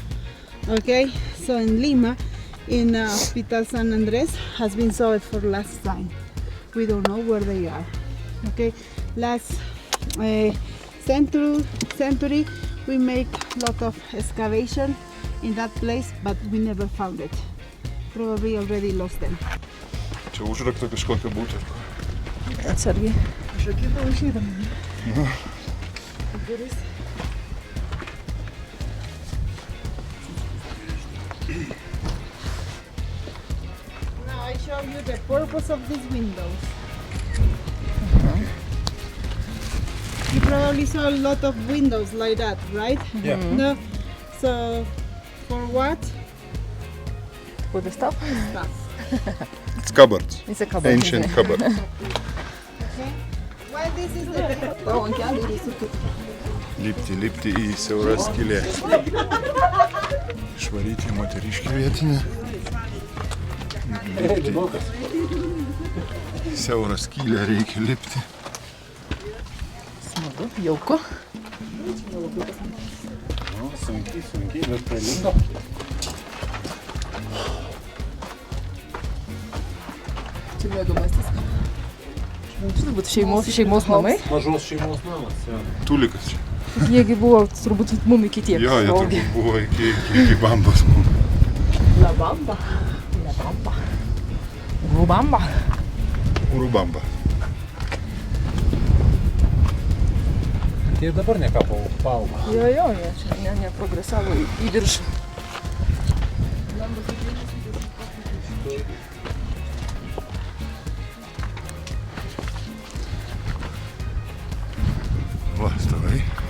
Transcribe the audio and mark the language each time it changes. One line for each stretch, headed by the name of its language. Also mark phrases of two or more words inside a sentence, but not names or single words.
English: Okay, so in Lima, in Hospital San Andres, has been sold for last time. We don't know where they are. Okay, last century we make lot of excavation in that place, but we never found it. Probably already lost them.
Lithuanian: Čia užrakta kažkokia būtų. Atsargiai. Kažkokie daužydami. Duris.
English: Now I show you the purpose of these windows. You probably saw a lot of windows like that, right? Yeah. No. So, for what? For the stuff? It's cupboards. It's a cupboard. Ancient cupboard. Okay. Well, this is the
Lithuanian: Lipti į siaurą skylę. Išvaryti moteriškį vietinę. Lipti. Siaurą skylę reikia lipti. Smagu, jauku. Sunkiai, bet pralindo. Čia mėgamasis. Čia turbūt šeimos namai. Mažos šeimos namas. Jo. Tulikas čia. Jiegi buvo turbūt mum iki tiek. Jo, jie turbūt buvo iki bambos mums. La bamba. La bamba. Rubamba. Urubamba. Tai ir dabar ne ką paaugo. Jo, jie čia neprogresavo į viršų. Va, stavai.